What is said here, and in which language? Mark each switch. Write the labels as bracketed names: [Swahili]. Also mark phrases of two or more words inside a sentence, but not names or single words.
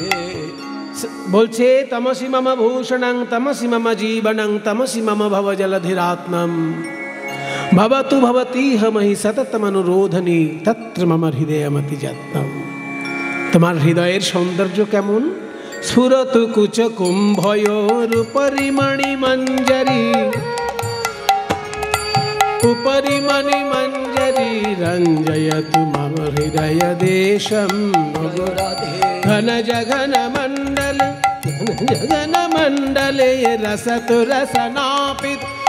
[Sanskrit] বলছে তমসি মম ভূষণং তমসি মম জীবনং তমসি মম ভব জলধিরাত্মম। ভবতু ভবতীহ মহি সততমনুরোধনী তত্র মম হৃদয়মতি যত্নম। [Bangla] তোমার হৃদয়ের সৌন্দর্য কেমন? [Sanskrit] স্ফুরতু কুচ কুম্ভয়োরুপরি মণিমঞ্জরি, উপরি মণিমঞ্জরি রঞ্জয়তু মম হৃদয় দেশম। ঘন জঘন মণ্ডল জঘন মণ্ডলে রসতু রসনাপিত